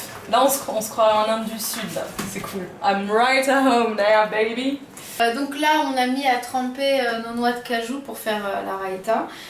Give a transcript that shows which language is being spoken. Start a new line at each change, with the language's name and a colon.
French: Là on se croit en Inde du Sud là, c'est cool.
English: I'm right at home there baby.
French: Donc là on a mis à tremper nos noix de cajou pour faire la raïta.